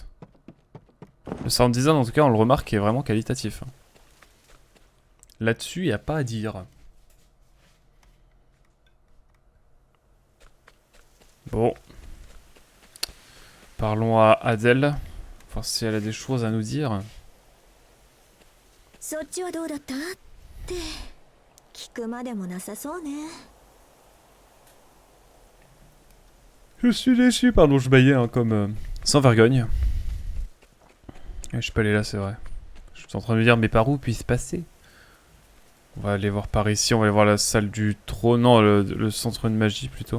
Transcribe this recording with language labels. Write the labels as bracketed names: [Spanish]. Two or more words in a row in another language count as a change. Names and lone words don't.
[French] Le sound design en tout cas on le remarque est vraiment qualitatif. Là-dessus il n'y a pas à dire. Bon. Parlons à Adèle. Voir si elle a des choses à nous dire. [Japanese] そっちはどうだったって聞くまでもなさそうね。 [French] Je suis déçu, pardon, je baillais hein, comme sans vergogne. Et je peux aller là, c'est vrai. Je suis en train de me dire, mais par où puis-je passer? On va aller voir par ici, on va aller voir la salle du trône, non, le centre de magie plutôt.